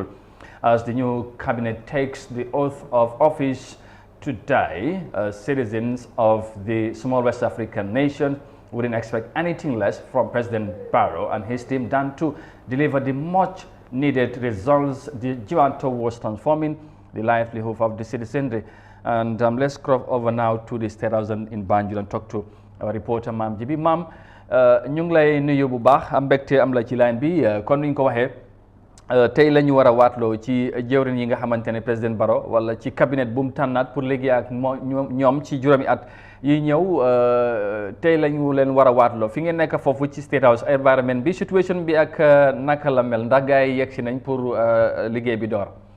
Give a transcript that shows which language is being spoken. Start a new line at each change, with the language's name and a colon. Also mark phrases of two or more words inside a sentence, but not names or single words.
English: As the new cabinet takes the oath of office today, citizens of the small West African nation wouldn't expect anything less from President Barrow and his team than to deliver the much needed results the Gianto was transforming the livelihood of the citizenry. And let's cross over now to the State House in Banjul and talk to our reporter Mam Jibi.
Wolof: Mam, ñu ngi lay nuyu bu baax am mbégte am la ci line bi comme ni ñu ko waxee tey la ñu war a waatloo ci jëwrin yi nga xamante ne président Barrow wala ci cabinet bu mu tànnaat pour liggéey ak ñoom ci juróomi at yi ñëw tey lañu leen war a waatloo fi ngeen nekk foofu ci
English: State House environment
Wolof: bi situation bi ak naka la mel ndax gars yi yegg si nañ pour liggéey bi door.